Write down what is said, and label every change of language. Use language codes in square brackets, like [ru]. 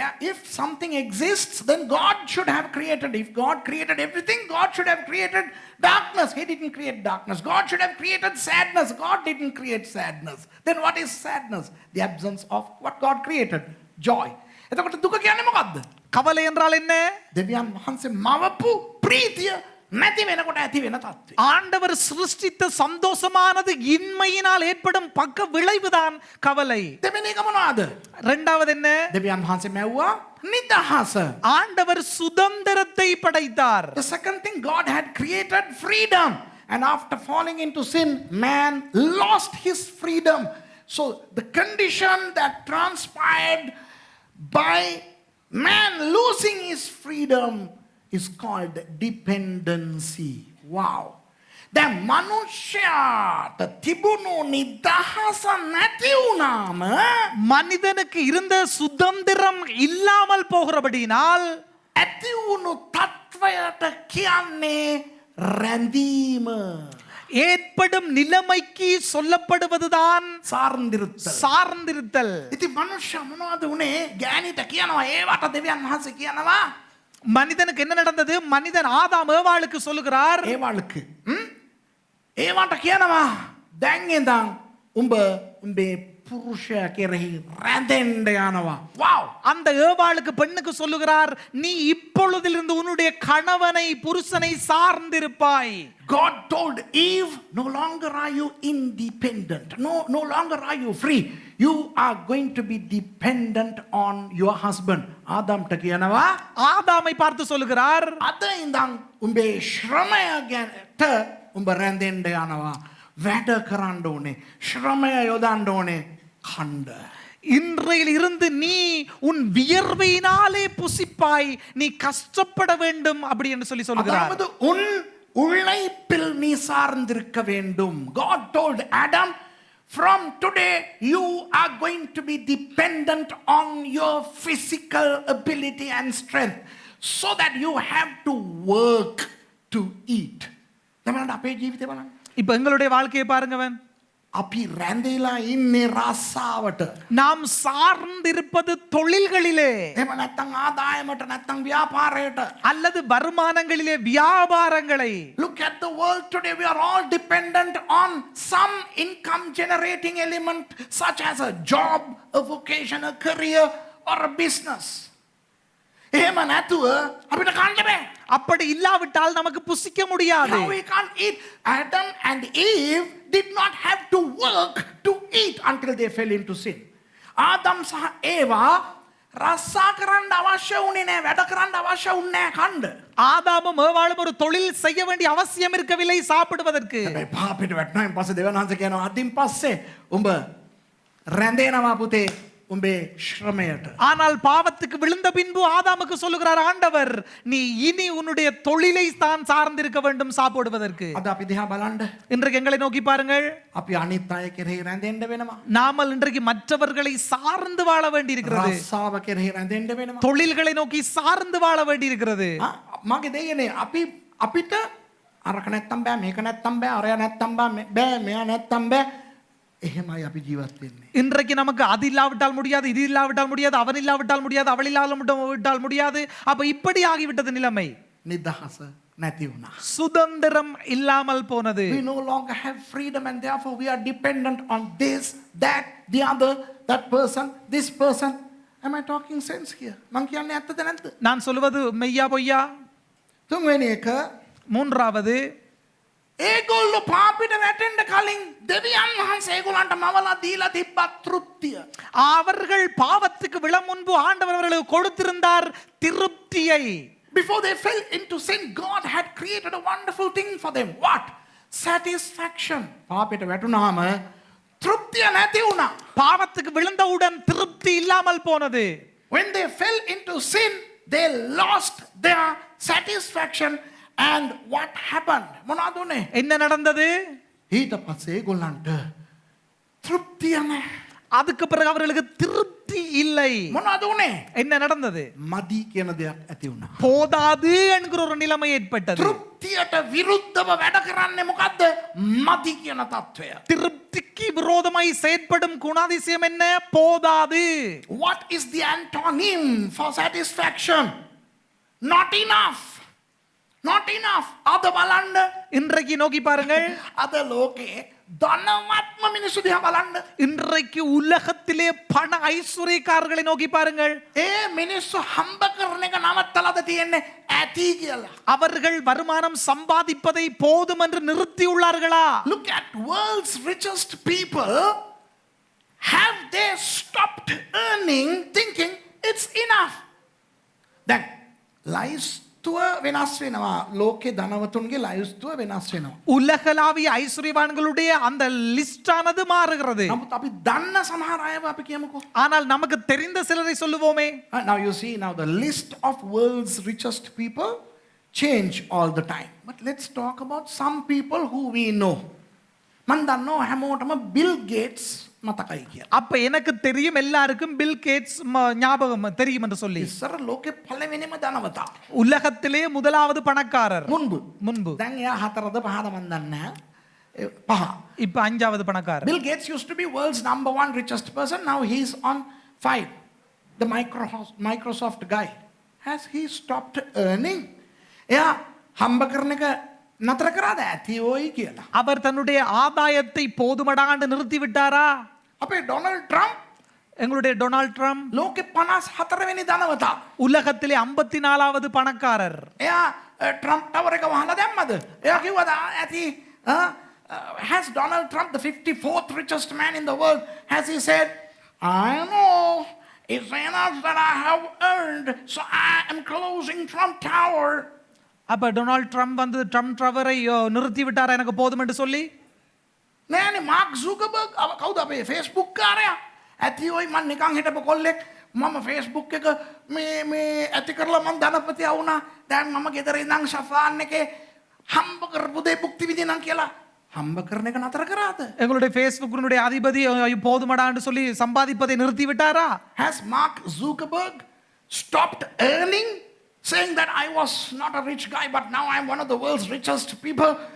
[en] If something exists, then God should have created. If God created everything, God should have created darkness. He didn't create darkness. God should have created sadness. God didn't create sadness. Then what is sadness? The absence of what God created. Joy. [si] එතකොට දුක කියන්නේ මොකද්ද? [ta] கவலை என்றால் என்ன? [si] දෙවියන් වහන්සේ මවපු ප්‍රීතිය නැති වෙනකොට ඇති වෙන තත්ත්වය. [ta] ஆண்டவர் சிருஷ்டித்த சந்தோஷமானது இன்மையினால் ஏற்படும் பக்க விளைவுதான் கவலை. [si] දෙවෙනි එක මොනවාද? [ta] இரண்டாவது என்ன? [si] දෙවියන් වහන්සේ මැව්වා නිදහස. [ta] ஆண்டவர் சுதந்திரத்தை படைத்தார். [en] The second thing, God had created freedom, and after falling into sin, man lost his freedom. So the condition that transpired by man losing his freedom is called dependency. Wow. [si] දැන් මනුෂ්‍යයාට තිබුණු නිදහස නැති වුණාම, [ta] மனிதனுக்கு இருந்த சுதந்திரம் இல்லாமல் போகிறபடியினால் [si] ඇති වුණු තත්වයට කියන්නේ රැඳීම. [ta] ஏற்படும் நிலைமைக்கு சொல்லப்படுவதுதான் சார்ந்திருத்தல். [si] ඉතින් මනුෂ්‍ය මොනවද උනේ? ගෑණිට කියනවා ඒවට දෙවියන් වහන්සේ කියනවා. [ta] மனிதனுக்கு என்ன நடந்தது? மனிதன் ஆதாம் ஏவாளுக்கு சொல்லுகிறார், [si] ඒවට කියනවා දැන් ඉඳන් උඹේ පුරුෂයා කෙරෙහි රැඳෙන්න යනවා. [en] Wow. [ta] அந்த ஏவாளுக்கு பெண்ணுக்கு சொல்லுகிறார், நீ இப்பொழுதிலிருந்து உன்னுடைய கணவனை புருஷனை சார்ந்திருப்பாய். [en] God told Eve, no longer are you independent. No longer are you free. You are going to be dependent on your husband. [si] ආදාම්ට කියනවා, [ta] ஆதாமை பார்த்து சொல்லுகிறார், [si] අද ඉඳන් උඹේ ශ්‍රමයට උඹ රැඳෙන්න යනවා. වැඩ කරන්න ඕනේ. ශ්‍රමය යොදන්න ඕනේ. කණ්ඩ. [ta] இன்றையில் இருந்து நீ உன் வியர்வையினாலே புசிப்பாய், நீ கஷ்டப்பட வேண்டும் அப்படி என்று சொல்லி சொல்லுகிறார். அதாவது உன் உழைப்பில் நீ சார்ந்திருக்க வேண்டும். [en] God told Adam, from today, you are going to be dependent on your physical ability and strength so that you have to work to eat. [si] තමන්ට අපේ ජීවිතේ බලන්න. [ta] இப்ப எங்களுடைய வாழ்க்கையை பாருங்கவன். [si] අපි රැඳිලා ඉන්නේ රස්සාවට. [ta] நாம் சார்ந்திருப்பது தொழில்களிலே. [si] එහෙම නැත්නම් ආදායමට නැත්නම් ව්‍යාපාරයට. [ta] அல்லது வருமானங்களிலே வியாபாரங்களை. [en] Look at the world today. We are all dependent on some income generating element such as a job, a vocation, a career or a business. [si] එහෙම නැතුව අපිට කන්න බෑ. [ta] அப்படி இல்லாவிட்டால் நமக்கு புசிக்க முடியாது. [en] How we can't eat? Adam and Eve did not have to work to eat until they fell into sin. [si] Adam සහ ඒවා රස්සා කරන්න අවශ්‍ය වුණේ නැහැ, වැඩ කරන්න අවශ්‍ය වුණේ නැහැ කන්න. [ta] ஆதாமும் ஏவாளும் ஒரு தொழில் செய்ய வேண்டிய அவசியம் இருக்கவில்லை சாப்பிடுவதற்கு. [si] හැබැයි පාපෙට වැටුණායින් පස්සේ දෙවනාංශ කියනවා අදින් පස්සේ උඹ රැඳෙනවා පුතේ උඹේ ශ්‍රමයට. [ta] ஆனால் பாவத்துக்கு விழுந்த பின்பு ஆதாமுக்கு சொல்லுகிறார் ஆண்டவர், நீ இனி உன்னுடைய தொழிலை தான் சார்ந்திருக்க வேண்டும் சாப்பிடுவதற்கு. [si] අද අපි දිහා බලන්න. [ta] இன்றைக்கு எங்களை நோக்கி பாருங்கள். [si] අපි අනිත් අය කෙරෙහි රැඳෙන්න වෙනවා. [ta] நாமல் இன்றைக்கு மற்றவர்களை சார்ந்து வாழ வேண்டி இருக்கிறது. [si] රස්සාව කෙරෙහි රැඳෙන්න වෙනවා. [ta] தொழில்களை நோக்கி சார்ந்து வாழ வேண்டி இருக்கிறது. [si] මගේ දෙයනේ අපිට අරක නැත්තම් බෑ, මේක නැත්තම් බෑ, අරයා නැත්තම් බෑ, මෙයා නැත්තම් බෑ. එහෙමයි අපි ජීවත් වෙන්නේ. [ta] இன்றைக்கு நமக்கு அது இல்லாவிட்டால் முடியாது, இது இல்லாவிட்டால் முடியாது, அவன் இல்லாவிட்டால் முடியாது, அவள் இல்லாவிட்டால் முடியாது. அப்ப இப்படி ஆகிவிட்டது நிலைமை. [si] නිදහස නැති වුණා. [ta] சுதந்திரம் இல்லாமல் போனது. [en] We no longer have freedom and therefore we are dependent on this, that, the other, that person, this person. Am I talking sense here? [si] මං කියන්නේ ඇත්තද නැද්ද? [ta] நான் சொல்வது மெய்யா பொய்யா? [si] තුන්වෙනි එක, [ta] மூன்றாவது, [si] ඒගොල්ලෝ පාපෙට වැටෙන්න කලින් දෙවියන් වහන්සේ ඒගොල්ලන්ට මවලා දීලා තිබ්බ තෘප්තිය. [ta] அவர்கள் பாவத்துக்கு விழ முன்பு ஆண்டவர் அவர்களுக்கு கொடுத்திருந்தார் திருப்தியை. [en] Before they fell into sin, God had created a wonderful thing for them. What? Satisfaction. [si] පාපෙට වැටුනහම තෘප්තිය නැති වුණා. [ta] பாவத்துக்கு விழுந்தவுடன் திருப்தி இல்லாமல் போனது. [en] When they fell into sin, they lost their satisfaction. And what happened? [si] මොනවද උනේ? [ta] என்ன நடந்தது? [si] ඊට පස්සේ ඒගොල්ලන්ට තෘප්තිය නැහැ. [ta] அதுக்கு பிறகு அவர்களுக்கு திருப்தி இல்லை. [si] මොනවද උනේ? [ta] என்ன நடந்தது? [si] මදි කියන දෙයක් ඇති වුණා. [ta] போதாது என்கிற ஒரு நிலைமை ஏற்பட்டது. [si] තෘප්තියට විරුද්ධව වැඩ කරන්නේ මොකද්ද? මදි කියන తত্ত্বය. [ta] திருப்திக்கு விரோதமாய் செயற்படும் குணாதிசயம் என்ன? போதாது. [en] What is the antonym for satisfaction? Not enough. Not enough. [si] අද බලන්න. [ta] இன்றைக்கு நோக்கி பாருங்கள். [si] අද ලෝකේ ධනවත්ම මිනිස්සු දිහා බලන්න. [ta] இன்றைக்கு உலகத்திலே பண ஐஸ்வர்யக்காரர்களை நோக்கி பாருங்கள். [si] ඒ මිනිස්සු හම්බ කරන එක නවත්තලාද තියෙන්නේ ඇති කියලා. [ta] அவர்கள் வருமானம் சம்பாதிப்பதை போதும் என்று நிறுத்தியுள்ளார்களா? [en] Look at world's richest people. Have they stopped earning thinking it's enough? Then lives [si] තුව වෙනස් වෙනවා. ලෝකේ ධනවතුන්ගේ ලයිෆ්ස් තුව වෙනස් වෙනවා. [ta] உலகளாவிய ஐஸ்வர்யவான்களுடைய அந்த லிஸ்டானது மாறுகிறது. [si] නමුත් අපි දන්න සමහර අයව අපි කියමුකෝ. [ta] ஆனால் நமக்கு தெரிந்த சிலரை சொல்லுவோமே. [en] Now you see, now the list of world's richest people change all the time. But let's talk about some people who we know. [si] මන් දන්නවා හැමෝටම Bill Gates මතකයි කියලා. [ta] அப்ப எனக்கு தெரியும் எல்லாருக்கும் பில் கேட்ஸ் ஞாபகம் தெரியும் என்று சொல்லி. [si] ඉස්සර ලෝකේ පළවෙනිම ධනවතා. [ta] உலகத்திலே முதலாவது பணக்காரர். [si] මුன்பு. දැන් එයා හතරද පහද මන් දන්නේ නැහැ. පහ. [ta] இப்ப அஞ்சாவது பணக்காரர். [en] Bill Gates used to be world's number 1 richest person. Now he's on 5. The Microsoft guy. Has he stopped earning? [si] එයා හම්බ කරන එක නතර කරාද ඇති ඔයි කියලා. [ta] அவர் தன்னுடைய ஆதாயத்தை போதுமடாண்டு நிறுத்தி விட்டாரா? [si] අපේ ඩොනල්ඩ් ට්‍රම්ප් [ta] எங்களுடைய டொனால்ட் ட்ரம்ப் [si] ලෝකේ 54 වෙනි ධනවතා. [ta] உலகத்திலே 54வது பணக்காரர். [si] එයා ට්‍රම්ප් ටවර් එක වහලා දැම්මද? එයා කිව්වද ඇති [en] has Donald Trump, the 54th richest man in the world, has he said, I know it's enough that I have earned, so I am closing Trump Tower. [ta] அப்ப டொனால்ட் ட்ரம்ப் வந்து Trump டவரை நிறுத்தி விட்டாரா எனக்கு போதும் என்று சொல்லி? [si] නෑනේ මාක් සුකර්බර්ග් කවුද අපේ Facebook කාරයා? ඇති ඔයි මම නිකන් හිටපු කොල්ලෙක් මම Facebook එක මේ ඇති කරලා මම ධනපතියා වුණා. දැන් මම ගෙදර ඉඳන් ෂෆාන් එකේ හම්බ කරපු දේ භුක්ති විඳින්නම් කියලා හම්බ කරන එක නතර කරාද? [ta] எங்களுடைய ஃபேஸ்புக்கினுடைய அதிபதி போதுமடான்னு சொல்லி சம்பாதிப்பதை நிறுத்தி விட்டாரா? [en] Has Mark Zuckerberg stopped earning, saying that I was not a rich guy, but now I'm one of the world's richest people.